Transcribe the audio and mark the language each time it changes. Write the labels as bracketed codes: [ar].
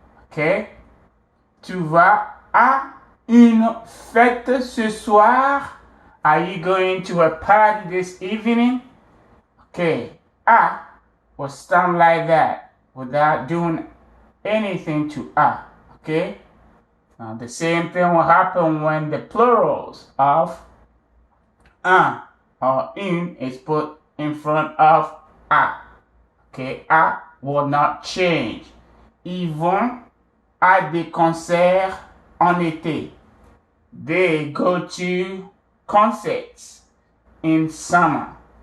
[fr] Okay, tu vas à une fête ce soir. [en] Are you going to a party this evening? Okay, a will stand like that without doing anything to a. Okay, now the same thing will happen when the plurals of un or une is put in front of a. Okay, a will not change. [fr] Ils vont à des concerts en été. [en] They go to concerts in summer.